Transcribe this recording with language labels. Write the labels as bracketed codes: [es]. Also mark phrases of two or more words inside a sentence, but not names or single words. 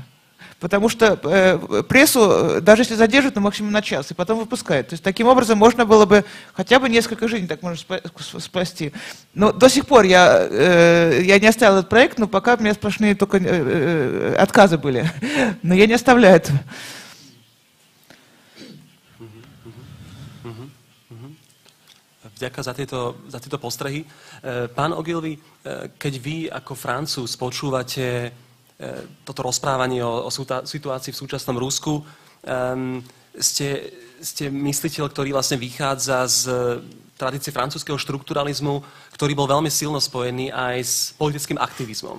[ru] Потому что прессу, даже если задержат, то максимум на час, и потом выпускают. То есть таким образом можно было бы хотя бы несколько жизней так можно спасти. Но до сих пор я не оставил этот проект, но пока у меня сплошные только отказы были. Но я не оставляю этого. [sk] Vďaka za tieto postrehy. Pán Ogilvy, keď vy ako Francúz počúvate toto rozprávanie o situácii v súčasnom Rusku, ste mysliteľ, ktorý vlastne vychádza z tradície francúzskeho štrukturalizmu, ktorý bol veľmi silno spojený aj s politickým aktivizmom.